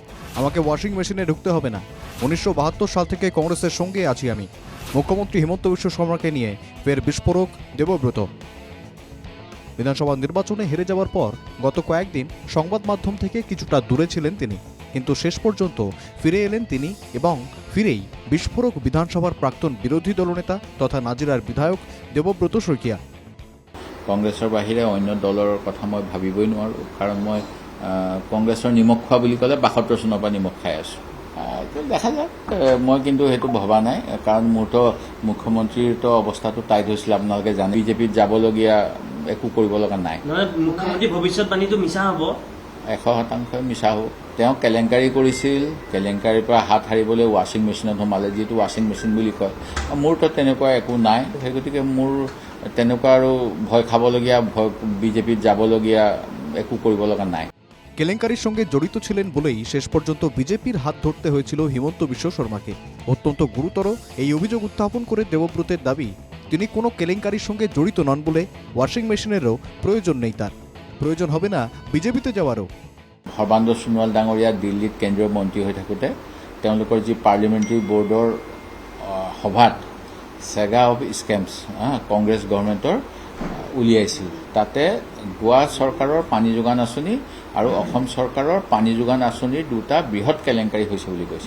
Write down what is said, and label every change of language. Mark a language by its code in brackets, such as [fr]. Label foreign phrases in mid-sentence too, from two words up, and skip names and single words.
[bn] আমাকে [en] washing machine [bn] ঢুকতে হবে না। 1972 সাল থেকে কংগ্রেসের সঙ্গে আছি আমি। মুখ্যমন্ত্রী হিমন্ত বিশ্ব শর্মাকে নিয়ে ফের বিস্ফোরক দেবব্রত। বিধানসভা নির্বাচনে হেরে যাওয়ার পর গত কয়েকদিন সংবাদ মাধ্যম থেকে কিছুটা দূরে ছিলেন তিনি, কিন্তু শেষ পর্যন্ত ফিরে এলেন তিনি এবং ফিরেই বিস্ফোরক বিধানসভার প্ৰাক্তন বিৰোধী দলনেতা তথা নাজিৰাৰ বিধায়ক দেবব্রত শইকীয়া। [as] কংগ্ৰেছৰ বাহিৰে অন্য দলৰ কথা মই ভাবিবই নোৱাৰোঁ, কাৰণ মই কংগ্ৰেছৰ নিমখ খোৱা বুলি ক'লে 72 চনৰ পৰা নিমখ খাই আছোঁ। দেখা যাওক, মই কিন্তু সেইটো ভবা নাই, কাৰণ মোৰতো মুখ্যমন্ত্ৰীৰতো অৱস্থাটো টাইট হৈছিলে, আপোনালোকে জানে। বিজেপিত যাবলগীয়া একো কৰিব লগা নাই। মুখ্যমন্ত্ৰীৰ ভৱিষ্যৎবাণীটো মিছা হ'ব, 100% মিছা হ'ব। তেওঁ কেলেংকাৰী কৰিছিল, কেলেংকাৰীৰ পৰা হাত সাৰিবলৈ [en] washing machine [as] সোমালে, যিটো [en] washing machine [as] বুলি কয়। মোৰতো তেনেকুৱা একো নাই, সেই গতিকে মোৰ তেনেকুৱা আৰু ভয় খাবলগীয়া, বিজেপিত যাবলগীয়া একো কৰিব লগা নাই। [bn] কেলেঙ্কারির সঙ্গে জড়িত ছিলেন বলেই শেষ পর্যন্ত বিজেপির হাত ধরতে হয়েছিল হিমন্ত বিশ্ব শর্মাকে। অত্যন্ত গুরুতর এই অভিযোগ উত্থাপন করে দেবব্রতের দাবি, তিনি কোনো কেলেঙ্কারির সঙ্গে জড়িত নন বলে [en] washing machine [bn] প্রয়োজন নেই তার। প্রয়োজন হবে না বিজেপিতে যাওয়ারও। [as] সৰ্বানন্দ সোণোৱাল ডাঙৰীয়া দিল্লীত কেন্দ্ৰীয় মন্ত্ৰী হৈ থাকোঁতে তেওঁলোকৰ যি [en] parliamentary board [as] সভাত [en] saga of scams [as] কংগ্ৰেছ [en] government [as] উলিয়াইছিল। তাতে গোৱা চৰকাৰৰ পানী যোগান আঁচনি আৰু অসম চৰকাৰৰ পানী যোগান আঁচনিৰ দুটা বৃহৎ কেলেংকাৰী হৈছে বুলি কৈছিল।